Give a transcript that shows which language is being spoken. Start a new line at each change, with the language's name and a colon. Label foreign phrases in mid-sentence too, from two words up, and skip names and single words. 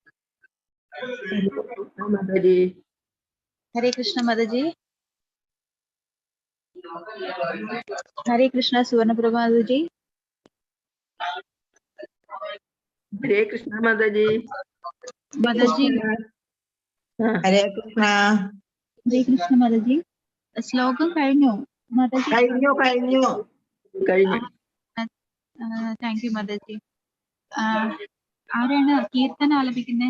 Hindi: हरे कृष्णा माता जी. हरे कृष्णा सुवर्णप्रभा माता जी.
Malayalam: ഹരേ കൃഷ്ണ മാതാജി. മാതാജി ഹരേ കൃഷ്ണ. ഹരേ കൃഷ്ണ മാതാജി. ശ്ലോകം കഴിഞ്ഞു മാതാജി? കഴിഞ്ഞു.
English: thank you
Malayalam: മാതാജി. ആരാണ് കീർത്തന ആലപിക്കുന്നത്?